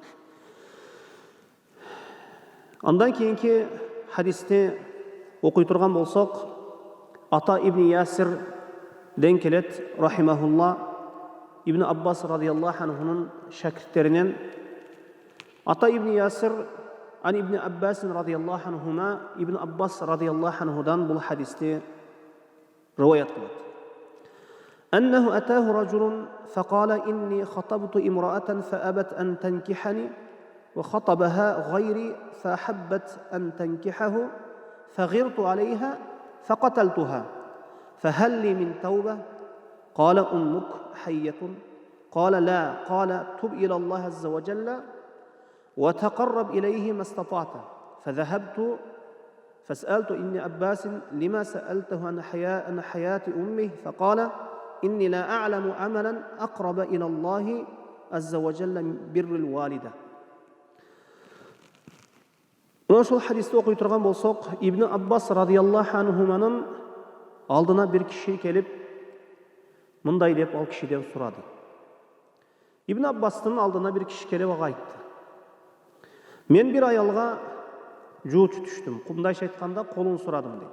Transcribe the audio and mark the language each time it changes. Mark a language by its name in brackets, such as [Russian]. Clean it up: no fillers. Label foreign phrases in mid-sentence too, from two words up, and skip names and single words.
[Kyrgyz] Андан кийинки хадисте окуй турган болсок, Ата ибн Ясирден келет, рахимахулла, Ибн Аббас [Arabic] رضي الله عنه-нун [Kyrgyz] шакирттеринен. Ата ибн Ясир ан Ибн Аббас [Arabic] رضي الله عنهما, [Kyrgyz] Ибн Аббас [Arabic] رضي الله عنه-дан [Kyrgyz] бул хадисте риваят кылат. [Arabic] أنه أتاه رجل فقال إني خطبت امرأة فأبت أن تنكحني وخطبها غيري فأحبت أن تنكحه فغرت عليها فقتلتها فهل لي من توبة؟ قال أمك حية؟ قال لا. قال تب إلى الله عز وجل وتقرب إليه ما استطعت. فذهبت فسألت ابن عباس لما سألته عن حياة أمه؟ فقال إني لا أعلم عملا أقرب إلى الله عز وجل من بر الوالدة. [Kyrgyz] Ошол хадисти окуй турган болсок, Ибн Аббас [Arabic] رضي الله عنهما-нын [Kyrgyz] алдына бир киши келип, мындай деп ал кишиден сурады. Ибн Аббастын алдына бир киши келип ага айтты: "Мен бир аялга жуучу түштүм, мындайча айтканда колун сурадым" дейт.